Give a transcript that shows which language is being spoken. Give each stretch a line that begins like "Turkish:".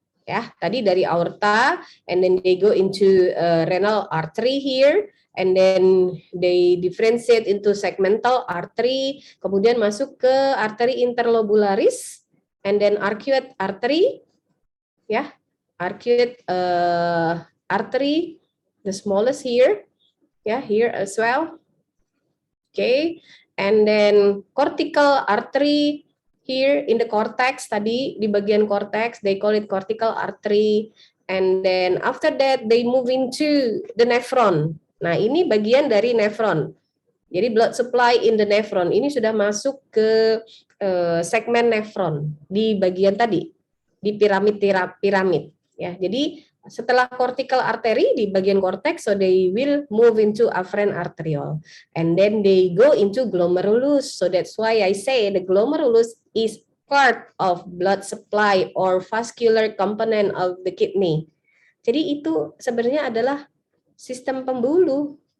Indonesian: Ya, tadi dari
English: aorta, and then they go into renal artery here, and then they differentiate into segmental artery,
Indonesian: kemudian masuk ke
English: artery interlobularis, and then arcuate artery, ya, arcuate artery, the smallest here, ya, here as well, okay, and then cortical artery. Here in the cortex,
Indonesian: tadi di bagian cortex,
English: they call it cortical artery, and then after that they move into the nephron.
Indonesian: Nah ini bagian dari nephron. Jadi
English: blood supply in the nephron
Indonesian: ini sudah masuk ke segmen nephron di bagian tadi di piramid ya. Jadi setelah
English: cortical artery
Indonesian: di bagian
English: cortex, so they will move into afferent arteriole, and then they go into glomerulus. So that's why I say the glomerulus is part of blood supply or vascular component of the kidney.
Indonesian: Jadi itu sebenarnya adalah sistem pembuluh.